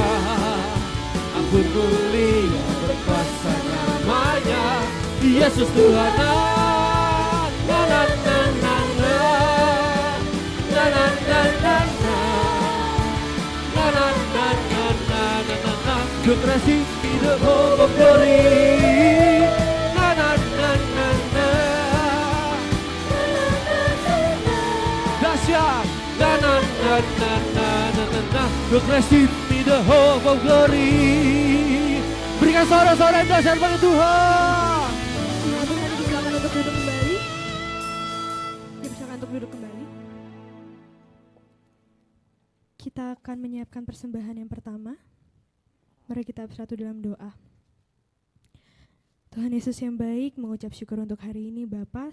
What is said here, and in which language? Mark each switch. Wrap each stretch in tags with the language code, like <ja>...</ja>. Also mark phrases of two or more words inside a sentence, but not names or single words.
<id>Aku mulia berkuasa namanya, Yesus Tuhan. Na na na na na. Na na na na na. Na na na na na na na.</id> <en>The blessed be the hope of glory. Na na na na na. Dahsyat. Na na na na na na na. The blessed be the hope of glory.</en> <id>Berikan sorak-sorak yang dahsyat bagi Tuhan. Silakan untuk duduk kembali. Silakan untuk duduk kembali. Kita akan menyiapkan persembahan yang pertama. Mari kita bersatu dalam doa. Tuhan Yesus yang baik, mengucap syukur untuk hari ini Bapa.</id>